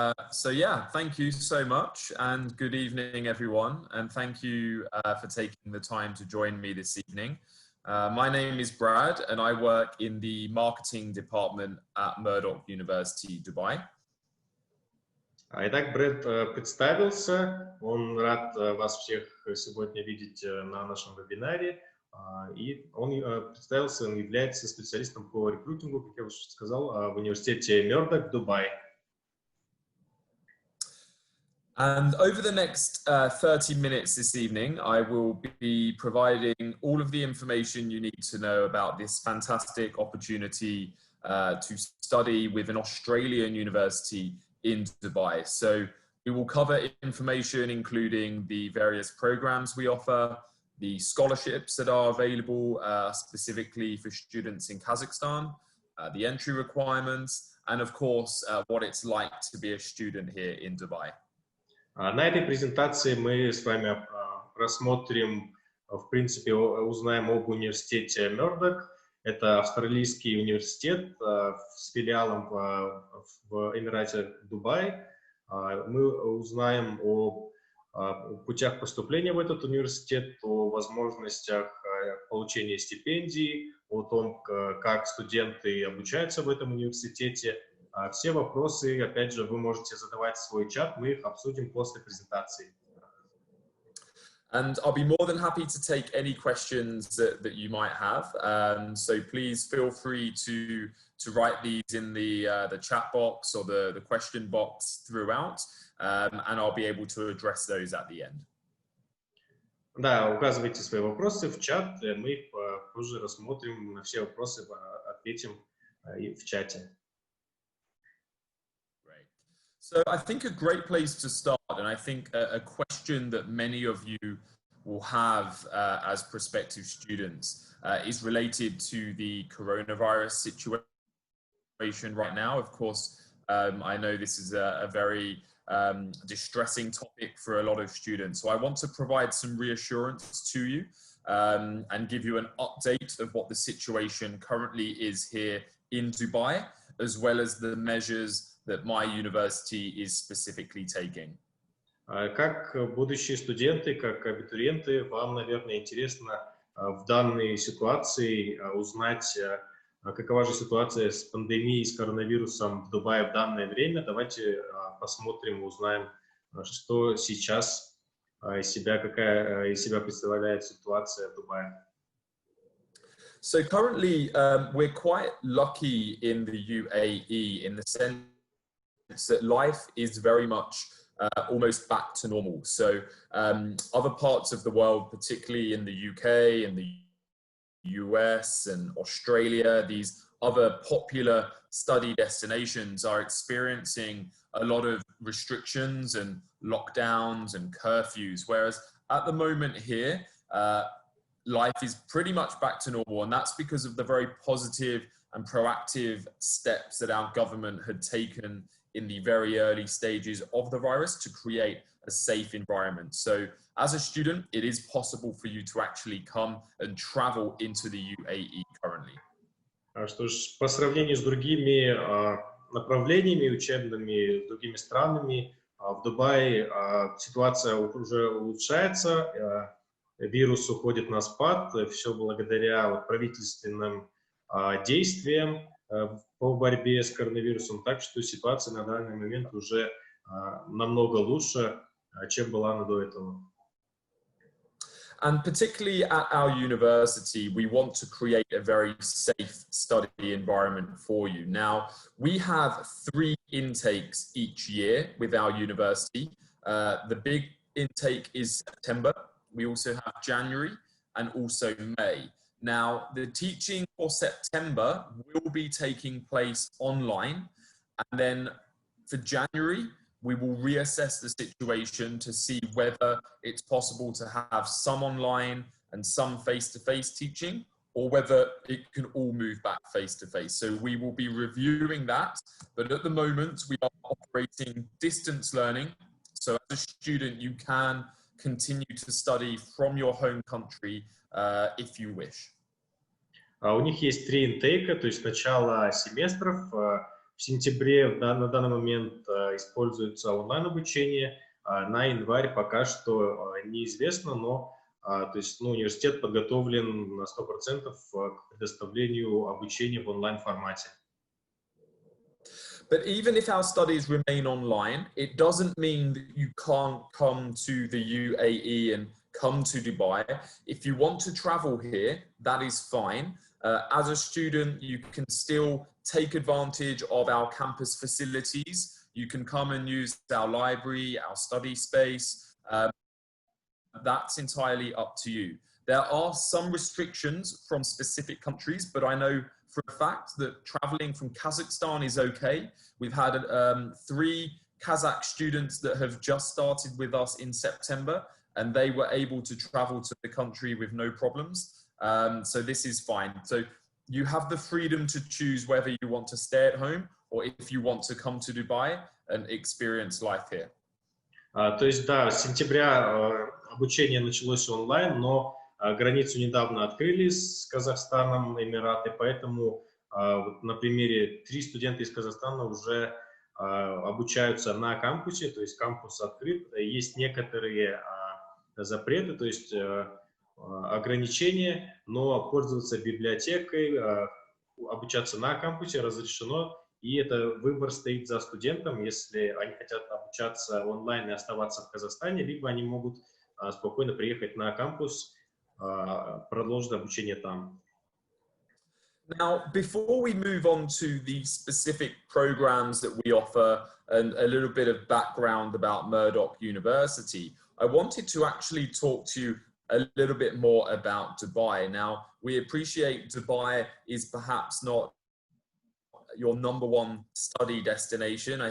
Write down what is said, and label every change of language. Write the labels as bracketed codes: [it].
[en] So yeah, thank you so much and good evening, everyone. And thank you for taking the time to join me this evening. My name is Brad and I work in the marketing department at Murdoch University Dubai. [ru] Итак, Брэд представился, он рад вас всех сегодня видеть на нашем вебинаре, и он представился, он является специалистом по рекрутингу, как я уже сказал, в университете Murdoch в Дубае. [en] And over the next 30 minutes this evening, I will be providing all of the information you need to know about this fantastic opportunity to study with an Australian university in Dubai. So we will cover information including the various programs we offer, the scholarships that are available specifically for students in Kazakhstan, the entry requirements, and of course, what it's like to be a student here in Dubai. [ru] На этой презентации мы с вами рассмотрим, в принципе, узнаем об университете Murdoch. Это австралийский университет с филиалом в Эмирате Дубай. Мы узнаем о путях поступления в этот университет, о возможностях получения стипендий, о том, как студенты обучаются в этом университете. Все вопросы, опять же, вы можете задавать в свой чат, мы их обсудим после презентации. [en] And I'll be more than happy to take any questions that you might have. So please feel free to write these in the chat box or the question box throughout, and I'll be able to address those at the end. [ru] Да, указывайте свои вопросы в чат, мы их позже рассмотрим, на все вопросы ответим в чате. [en] Great. So I think a great place to start, and I think a question that many of you will have as prospective students is related to the coronavirus situation right now. Of course, I know this is a very distressing topic for a lot of students. So I want to provide some reassurance to you and give you an update of what the situation currently is here in Dubai, as well as the measures that my university is specifically taking. [ru] Как будущие студенты, как абитуриенты, вам, наверное, интересно в данной ситуации узнать, какова же ситуация с пандемией, с коронавирусом в Дубае в данное время. Давайте посмотрим, узнаем, что сейчас какая из себя представляет ситуация в Дубае. [en] So currently, we're quite lucky in the UAE in the sense that life is very much almost back to normal. So other parts of the world, particularly in the UK and the US and Australia, these other popular study destinations are experiencing a lot of restrictions and lockdowns and curfews, whereas at the moment here, life is pretty much back to normal, and that's because of the very positive and proactive steps that our government had taken in the very early stages of the virus to create a safe environment. So as a student, it is possible for you to actually come and travel into the UAE currently. [ru] Что ж, по сравнению с другими направлениями учебными, с другими странами, в Дубае ситуация уже улучшается, вирус уходит на спад, все благодаря правительственным действиям по борьбе с коронавирусом, так что ситуация на данный момент уже намного лучше, чем была до этого. [en] And particularly at our university, we want to create a very safe study environment for you. Now, we have 3 intakes each year with our university. The big intake is September. We also have January and also May. Now, the teaching for September will be taking place online. And then for January, we will reassess the situation to see whether it's possible to have some online and some face-to-face teaching, or whether it can all move back face-to-face. So we will be reviewing that. But at the moment, we are operating distance learning. So as a student, you can continue to study from your home country if you wish. [ru] У них есть 3 интейка, то есть начало семестров. В сентябре на данный момент используется онлайн-обучение, на январь пока что неизвестно, но то есть, университет подготовлен на 100% к предоставлению обучения в онлайн-формате. [en] But even if our studies remain online, it doesn't mean that you can't come to the UAE and come to Dubai. If you want to travel here, that is fine. As a student, you can still take advantage of our campus facilities. You can come and use our library, our study space. That's entirely up to you. There are some restrictions from specific countries, but I know for a fact that traveling from Kazakhstan is okay. We've had 3 Kazakh students that have just started with us in September, and they were able to travel to the country with no problems. So this is fine. So you have the freedom to choose whether you want to stay at home or if you want to come to Dubai and experience life here. [ru] То есть, да, с сентября обучение началось онлайн, но границу недавно открыли с Казахстаном, Эмираты, поэтому на примере 3 студента из Казахстана уже обучаются на кампусе, то есть кампус открыт. Есть некоторые запреты, то есть ограничения, но пользоваться библиотекой, обучаться на кампусе разрешено. И это выбор стоит за студентом, если они хотят обучаться онлайн и оставаться в Казахстане, либо они могут спокойно приехать на кампус, продолжить обучение там. [en] Now, before we move on to the specific programs that we offer and a little bit of background about Murdoch University, I wanted to actually talk to you a little bit more about Dubai. Now, we appreciate Dubai is perhaps not your number one study destination.